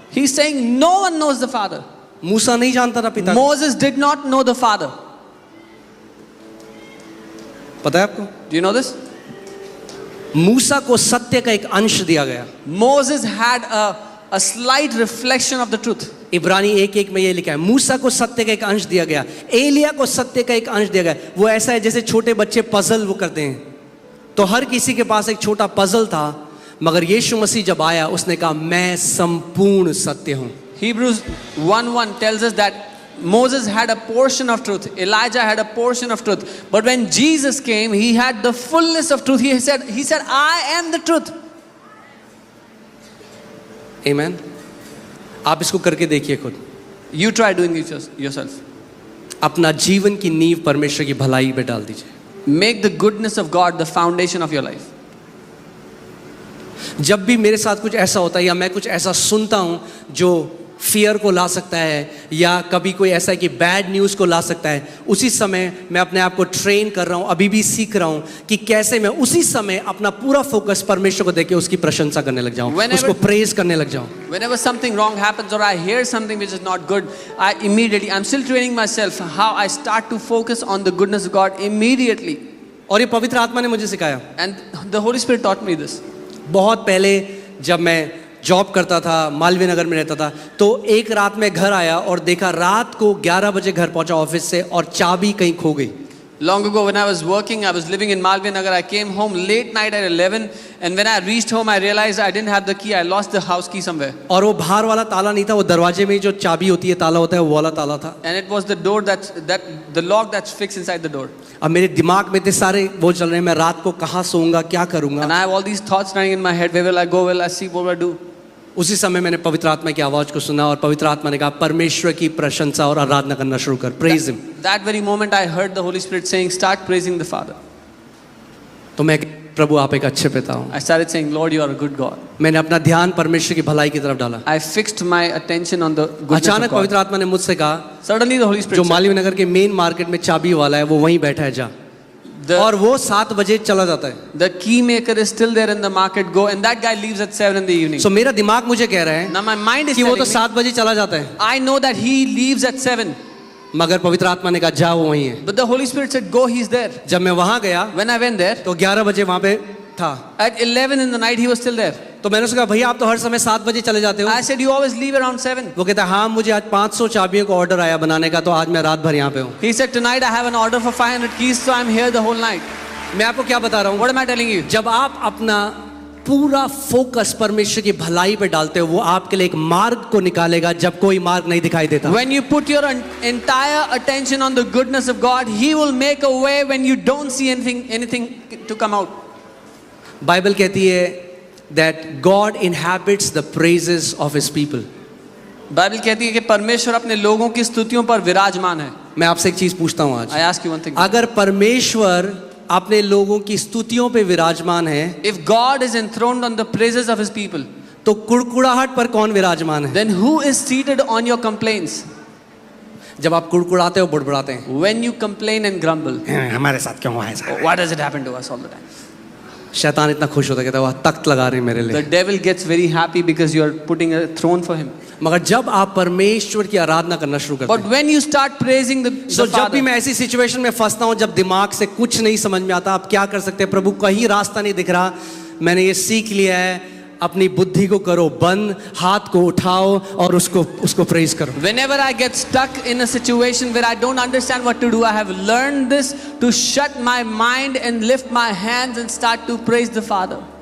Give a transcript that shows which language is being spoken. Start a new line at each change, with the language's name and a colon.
English: He's saying no one knows the Father.
Hindi: मूसा नहीं जानता था पिता को,
English: Moses did not know the Father.
Hindi: पता है आपको?
English: Do you know this?
Hindi: मूसा को सत्य का एक अंश दिया गया।
English: Moses had a slight reflection of the truth.
Hindi: इब्रानी 1:1 में ये लिखा है, मूसा को सत्य का एक अंश दिया गया, एलिया को सत्य का एक अंश दिया गया। वो ऐसा है जैसे छोटे बच्चे पजल वो करते हैं, तो हर किसी के पास एक छोटा पजल था, मगर यीशु मसीह जब आया उसने कहा मैं संपूर्ण सत्य हूं।
English: Hebrews 1:1 tells us that Moses had a portion of truth, Elijah had a portion of truth, but when Jesus came, he had the fullness of truth. He said, I am the truth.
Hindi: आमीन। आप इसको करके देखिए खुद।
English: You try doing it yourself.
Hindi: अपना जीवन की नींव परमेश्वर की भलाई पे डाल दीजिए।
English: Make the goodness of God the foundation of your life.
Hindi: जब भी मेरे साथ कुछ ऐसा होता है या मैं कुछ ऐसा सुनता हूं जो फियर को ला सकता है या कभी कोई ऐसा है कि बैड न्यूज़ को ला सकता है, उसी समय मैं अपने आप को ट्रेन कर रहा हूं, अभी भी सीख रहा हूं कि कैसे मैं उसी समय अपना पूरा फोकस परमेश्वर को देके उसकी प्रशंसा करने लग जाऊं, उसको प्रेज करने लग जाऊं।
English: Whenever something wrong happens or I hear something which is not good, I'm still training myself how I start to focus on the goodness of God immediately.
Hindi: और ये पवित्र आत्मा ने मुझे सिखाया।
English: And the Holy Spirit taught me this.
Hindi: बहुत पहले जब मैं जॉब करता था, मालवीय नगर में रहता था, तो एक रात में घर आया और देखा रात को 11 बजे घर पहुंचा ऑफिस से और चाबी कहीं खो गई।
English: Long ago when I was working, I was living in Malviya Nagar. I came home late night at 11 and when I reached home I realized I didn't have the key. I lost the house key somewhere.
Hindi: और वो बाहर वाला ताला नहीं था, वो दरवाजे में जो चाबी होती है ताला होता है वो वाला ताला था।
English: And it was the door the lock that's fixed inside the door.
Hindi: अब मेरे दिमाग में इतने सारे वो चल रहे हैं, मैं रात को कहाँ सोऊंगा, क्या करूंगा।
English: And I have all these thoughts running in my head. Where will I go? Will I sleep? What will I do?
Hindi: उसी समय मैंने पवित्र आत्मा की आवाज को सुना और पवित्र आत्मा ने कहा परमेश्वर की प्रशंसा और आराधना करना शुरू कर,
English: Praise him. That very moment I heard the Holy Spirit saying, start praising the Father.
Hindi: तो मैं प्रभु आप एक अच्छे पिता हूँ।
English: I started saying, Lord, you are a good God.
Hindi: मैंने अपना ध्यान परमेश्वर की भलाई की तरफ डाला।
English: I fixed my attention on the goodness
Hindi: अचानक
English: of God.
Hindi: पवित्र आत्मा ने मुझसे कहा,
English: Suddenly the Holy Spirit
Hindi: जो मालवीय नगर के मेन मार्केट में चाबी वाला है वो वहीं बैठा है, जा। और वो 7 बजे चला जाता है।
English: The key maker is still there in the market. Go, and that guy leaves at 7 in the evening. So
Hindi: मेरा दिमाग मुझे कह रहा है
English: Now my mind is
Hindi: कि वो तो
English: telling
Hindi: 7 बजे चला जाता है,
English: me, I know that he leaves at 7.
Hindi: मगर पवित्र आत्मा ने कहा जा वो वहीं है।
English: But the Holy Spirit said, go, he's there.
Hindi: जब मैं वहां गया
English: When I went there,
Hindi: तो 11 बजे वहां पे था।
English: at 11 in the night, he was still there.
Hindi: तो मैंने उसको कहा भैया आप तो हर समय 7 बजे चले जाते हो।
English: I said, you always leave around 7.
Hindi: वो कहता है हाँ मुझे आज 500 चाबियों का ऑर्डर आया बनाने का, तो आज मैं रात भर यहाँ पे हूँ।
English: He said, tonight I have an order for 500 keys, so I'm here the whole night.
Hindi: मैं आपको क्या बता रहा हूँ?
English: What am I telling you?
Hindi: जब आप अपना पूरा फोकस परमेश्वर की भलाई पे डालते हो, वो आपके लिए एक मार्ग को निकालेगा जब कोई मार्ग नहीं दिखाई देता।
English: When you put your entire attention on the goodness of God, He will make a way when you don't see anything to come out.
Hindi: Bible कहती है
English: that God inhabits the praises of His people.
Hindi: Bible कहती है कि परमेश्वर अपने लोगों की स्तुतियों पर विराजमान है। मैं आपसे एक चीज पूछता हूँ आज,
English: I ask you one thing.
Hindi: अगर परमेश्वर अपने लोगों की स्तुतियों पे विराजमान है,
English: If God is enthroned on the praises of His people,
Hindi: तो कुड़कुड़ाहट पर कौन विराजमान है?
English: then who is seated on your complaints?
Hindi: जब आप कुड़कुड़ाते हो बुड़बुड़ाते हैं,
English: When you complain and grumble,
Hindi: हमारे साथ क्यों हुआ ऐसा?
English: why does it happen to us all the time?
Hindi: शैतान इतना खुश होता है, कहता है वाह तख्त लगा रहे हैं मेरे
English: The
Hindi: लिए।
English: devil gets very happy because you are putting a throne for him.
Hindi: मगर जब आप परमेश्वर की आराधना करना शुरू करते
English: But
Hindi: हैं,
English: when you start praising the
Hindi: जब भी
English: Father,
Hindi: मैं ऐसी सिचुएशन में फंसता हूँ जब दिमाग से कुछ नहीं समझ में आता, आप क्या कर सकते हैं? प्रभु कहीं रास्ता नहीं दिख रहा, मैंने ये सीख लिया है, अपनी बुद्धि को करो बंद, हाथ को उठाओ और उसको प्रेज करो।
English: whenever I get stuck in a situation where I don't understand what to do, I have learned this to shut my mind and lift my hands and start to praise the Father.